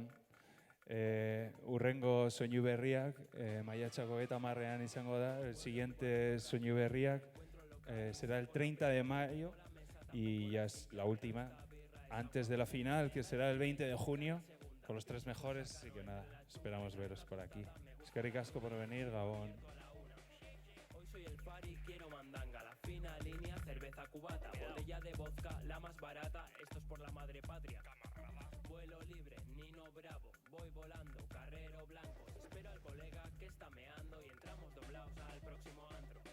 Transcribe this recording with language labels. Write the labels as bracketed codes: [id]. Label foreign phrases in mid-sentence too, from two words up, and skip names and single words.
[eu] Urrengo soinu berriak, maiatzako 30ean izango da. [es] El siguiente soinu berriak será el 30 de mayo y ya es la última, antes de la final, que será el 20 de junio, con los 3 mejores. Así que nada, esperamos veros por aquí. [eu] Eskerrik asko [es] por venir, [eu] Gabon. [es] Hoy soy el Fari, quiero mandanga, la fina línea, cerveza cubata, botella de vodka, la más barata, esto es por la madre patria. Vuelo libre, Nino Bravo, voy volando, carrero blanco, espero al colega que está meando y entramos doblados al próximo ando.